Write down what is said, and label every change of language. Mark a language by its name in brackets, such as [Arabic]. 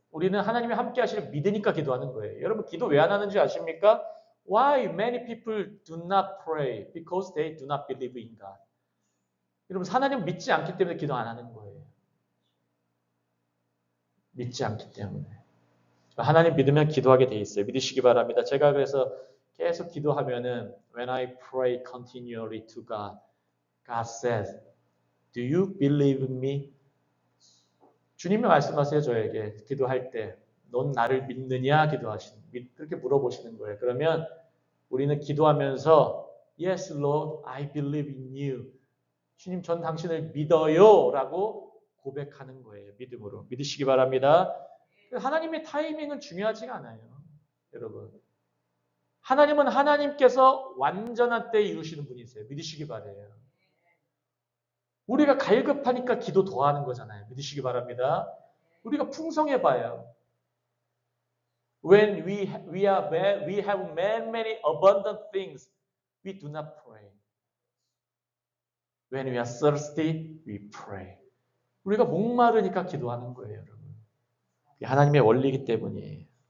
[Korean] 우리는 하나님이 함께 하시를 믿으니까 기도하는 거예요. 여러분 기도 왜 안 하는지 아십니까? [English] Why many people do not pray? Because they do not believe in God. [Korean] 여러분 하나님 믿지 않기 때문에 기도 안 하는 거예요. 믿지 않기 때문에. 하나님 믿으면 기도하게 돼 있어요. 믿으시기 바랍니다. 제가 그래서 계속 기도하면은 [English] When I pray continually to God, God says, Do you believe me? [Korean] 주님이 말씀하세요. 저에게 기도할 때 넌 나를 믿느냐 그렇게 물어보시는 거예요. 그러면 우리는 기도하면서 [English] Yes, Lord, I believe in you. [Korean] 주님, 전 당신을 믿어요 라고 고백하는 거예요. 믿음으로. 믿으시기 바랍니다. 하나님의 타이밍은 중요하지가 않아요. 여러분. 하나님은 하나님께서 완전한 때에 이루시는 분이세요. 믿으시기 바라요. 우리가 갈급하니까 기도 더 하는 거잖아요. 믿으시기 바랍니다. 우리가 풍성해봐요. [English] When we have many abundant things, we do not pray. When we are thirsty, we pray. [Korean] 우리가 목마르니까 기도하는 거예요, 여러분. 하나님의 원리이기 때문이에요.